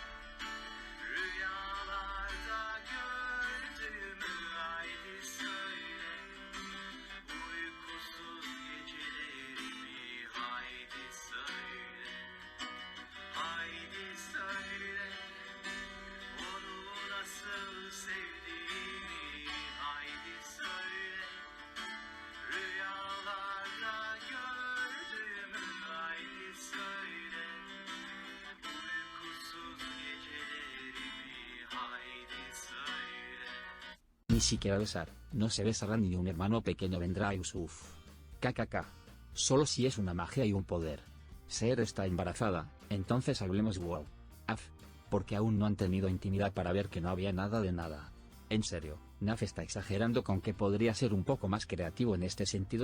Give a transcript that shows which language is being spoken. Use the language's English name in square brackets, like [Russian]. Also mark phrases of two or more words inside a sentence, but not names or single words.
[Turkish] rüyalarda gördüğümü, haydi söyle, uykusuz gecelerimi, haydi söyle, haydi söyle, onu nasıl sevdiğimi, haydi söyle, rüyalarda gördüğümü, haydi söyle, uykusuz gecelerimi, haydi söyle. [Spanish] Ni siquiera besar, no se besará ni un hermano pequeño vendrá a Yusuf. KKK. Solo si es una magia y un poder. Seher está embarazada, entonces hablemos wow. Porque aún no han tenido intimidad para ver que no había nada de nada. En serio, Naf está exagerando con que podría ser un poco más creativo en este sentido.